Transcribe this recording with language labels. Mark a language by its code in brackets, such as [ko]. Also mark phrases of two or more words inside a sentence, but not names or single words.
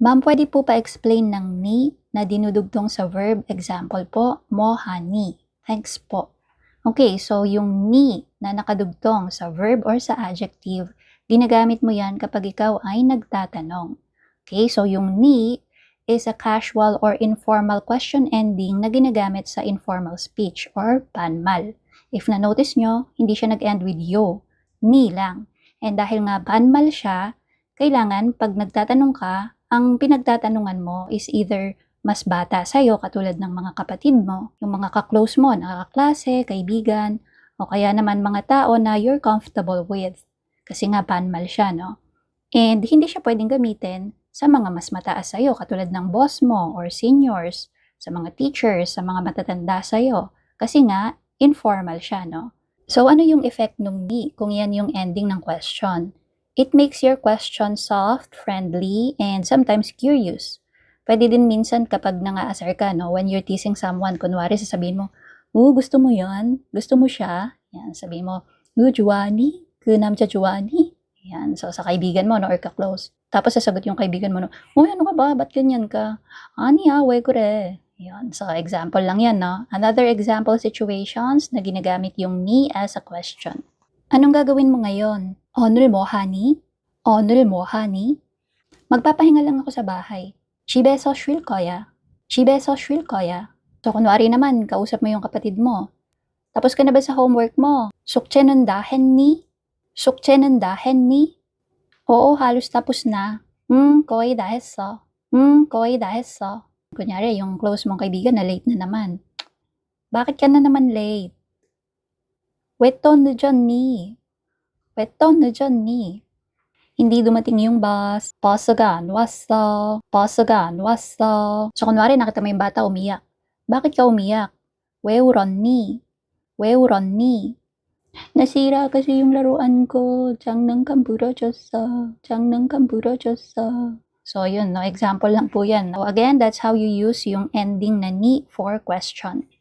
[tl] Ma'am, pwede po pa-explain ng ni na dinudugtong sa verb. Example po, mo honey. Thanks po. Okay, so yung ni na nakadugtong sa verb or sa adjective, ginagamit mo yan kapag ikaw ay nagtatanong. [en] Okay, so yung ni is a casual or informal question ending [tl] na ginagamit sa [en] informal speech or panmal. [tl] If na-notice nyo, hindi siya nag-end with yo. Ni lang. And dahil nga panmal siya, kailangan pag nagtatanong ka, ang pinagtatanungan mo is either mas bata sa'yo katulad ng mga kapatid mo, yung mga ka-close mo, nakaklase, kaibigan, o kaya naman mga tao na [en] you're comfortable with. [tl] Kasi nga panmal siya, no? And hindi siya pwedeng gamitin sa mga mas mataas sa'yo katulad ng boss mo or seniors, sa mga teachers, sa mga matatanda sa'yo. Kasi nga, informal siya, no? So ano yung effect nung ni kung yan yung ending ng question? [en] It makes your question soft, friendly, and sometimes curious. [tl] Pwede din minsan kapag nang-aasar ka, no? [en] When you're teasing someone, [tl] kunwari sasabihin mo, gusto mo yan? Gusto mo siya? Yan, sabihin mo, juwani? [ko] 그 남자 좋아하니? [tl] Yan, so sa kaibigan mo, no? Or ka-close. Tapos sasagot yung kaibigan mo, no? Ano ka ba? Ba't ganyan ka? [ko] 아니 왜 그래. [tl] Yan, so example lang yan, no? [en] Another example situations [tl] na ginagamit yung ni [en] as a question. [tl] Anong gagawin mo ngayon? [ko] 오늘 뭐 하니? 오늘 뭐 하니? [tl] magpapahinga lang ako sa bahay. [ko] 집에서 쉴 거야. 집에서 쉴 거야. [tl] So, kunwari naman, kausap mo yung kapatid mo. Tapos ka na ba sa homework mo? [ko] 숙제는 다 했니? 숙제는 다 했니? [tl] Oo, halos tapos na. [ko] 거의 다 했어. 거의 다 했어. [tl] Kunyari, yung close mong kaibigan na late na naman. Bakit ka na naman late? [ko] 왜 또 늦었니? 왜 또 늦었니? [tl] hindi dumating yung bus, [ko] 버스가 안 왔어, 버스가 안 왔어. [tl] So, kunwari, nakita mo yung bata umiyak. Bakit ka umiyak? [ko] 왜 울었니? 왜 울었니? [tl] nasira kasi yung laruan ko. [ko] 장난감 부러졌어. 장난감 부러졌어. [tl] So, yun, no? Example lang po yan. [en] So, again, that's how you use yung ending na ni for question.